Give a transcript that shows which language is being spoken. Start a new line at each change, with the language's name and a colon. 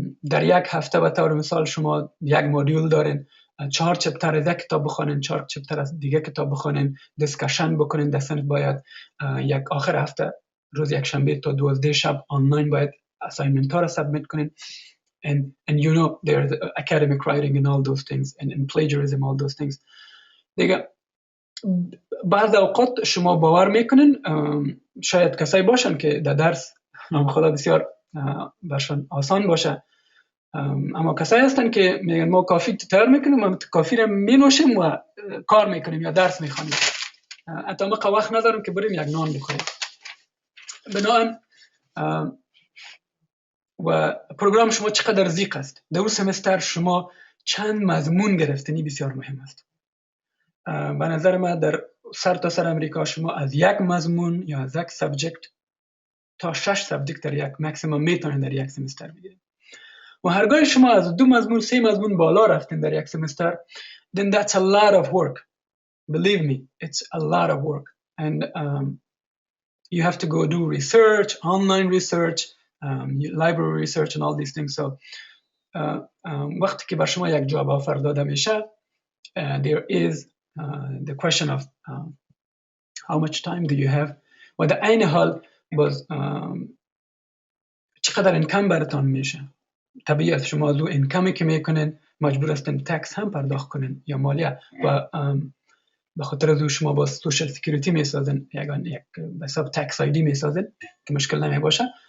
Persian: در یک هفته به طور مثال شما یک مدیول دارین، 4 چپتر از یک کتاب بخونین، 4 چپتر از دیگه کتاب بخونین، دیسکشن بکنین. در سنت باید یک آخر هفته روز یک شنبه تا 12 شب آنلاین باید اسایمنت ها را سابمیت کنین.
English: And you know there's academic writing and all those things and plagiarism, all those things.
Persian: دیگه بعض اوقات شما باور میکنین شاید کسایی باشن که در درس نام خدا بسیار برشان آسان باشه، اما کسایی هستن که میگن ما کافی تیار میکنیم، ما کافی را مینوشیم و کار میکنیم یا درس میخوانیم، حتی ما وقت نداریم که بریم یک نان بخوریم. بنابراین و پروگرام شما چقدر زیق است، در اون سمستر شما چند مضمون گرفتنی بسیار مهم است. به نظر من در سر تا سر امریکا شما از یک مضمون یا از یک سابجکت تا 6 سابجکت در یک ماکسیمم میتونین در یک سمستر بگیرید. و هرگاه شما از 2 مضمون 3 مضمون بالا رفتین در یک سمستر،
English: then that's a lot of work. Believe me, it's a lot of work. And you have to go do research, online research, library research and all these things. So
Persian: وقتی که بر شما یک جاب آفر داده میشه،
English: there is the question of how much time do you have.
Persian: و در این حال باز چقدر انکم براتون میشه. طبیعی است شما از اون انکمی که میکنین مجبور هستین تکس هم پرداخت کنین یا مالیه، و به خاطر از شما با سوشال سکیوریتی میسازن، یک به حساب تکس آیدی میسازن که مشکل نمیباشه.